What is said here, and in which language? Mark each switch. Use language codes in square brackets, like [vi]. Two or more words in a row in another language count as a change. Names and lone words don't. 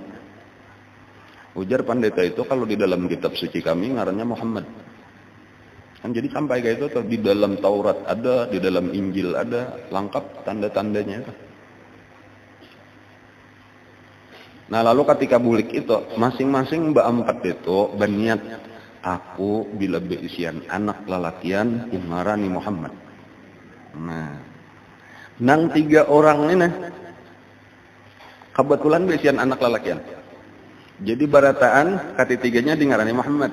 [bjn] Ujar pendeta itu, kalau di dalam kitab suci kami ngarannya Muhammad. Kan jadi sampai kayak itu di dalam Taurat ada, di dalam Injil ada, lengkap tanda-tandanya. Nah lalu ketika bulik itu, masing-masing berempat itu berniat, aku bila beisian anak lalakian ngarani Muhammad. Nah, nang 3 orang ini kebetulan beisian anak lalakian. Jadi barataan ketitiganya di ngarani Muhammad.